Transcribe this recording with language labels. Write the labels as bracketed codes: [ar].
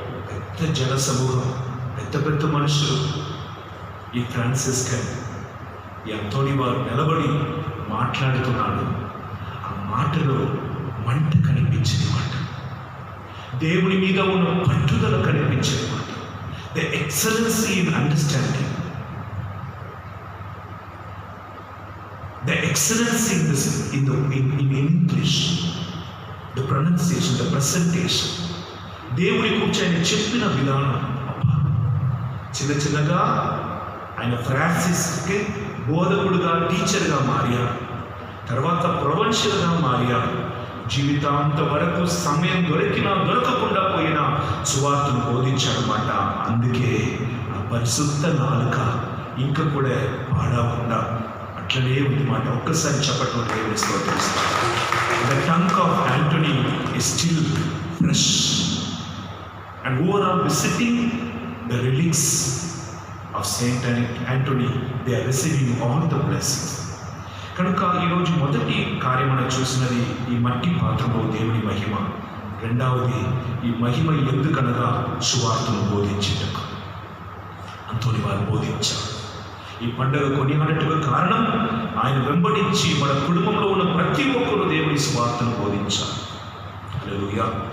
[te] పెద్ద జన సమూహం, పెద్ద పెద్ద మనుషులు. ఈ ఫ్రాన్సిస్కన్, ఈ అంతోని వారు నిలబడి మాట్లాడుతున్నాడు. ఆ మాటలో మంట కనిపించింది మాట, దేవుని మీద ఉన్న పట్టుదల కనిపించేది మాట. [en] the excellency in understanding, the excellence in this in English, the pronunciation, the presentation, [te] దేవుని గురించి ఆయన చెప్పిన విధానం. చిన్న చిన్నగా ఆయన ఫ్రాన్సిస్కి బోధకుడుగా, టీచర్గా మారారు. తర్వాత ప్రొవెన్షియల్గా మారారు. జీవితాంత వరకు సమయం దొరికినా దొరకకుండా పోయినా సువార్తను బోధించాడనమాట. అందుకే ఆ పరిశుద్ధ నాలుక ఇంకా కూడా పాడకుండా అట్లనే ఉంది మాట. ఒక్కసారి చెప్పట్లు దేవుని స్తోత్రిస్తాం. [en] The tongue of Anthony is still fresh, and overall visiting the relics of Saint Anthony, they are receiving all the blessings. [te] కనుక ఈరోజు మొదటి కార్యం మనం చూసినది ఈ మట్టి పాత్రలో దేవుని మహిమ. రెండవది ఈ మహిమ ఎందుకనగా సువార్తను బోధించేటకు అంతోని వారు బోధించారు. ఈ పండుగ కొనియాడటకు కారణం ఆయన వెంబడించి మన కుటుంబంలో ఉన్న ప్రతి ఒక్కరు దేవుని సువార్తను బోధించారు. హల్లెలూయా.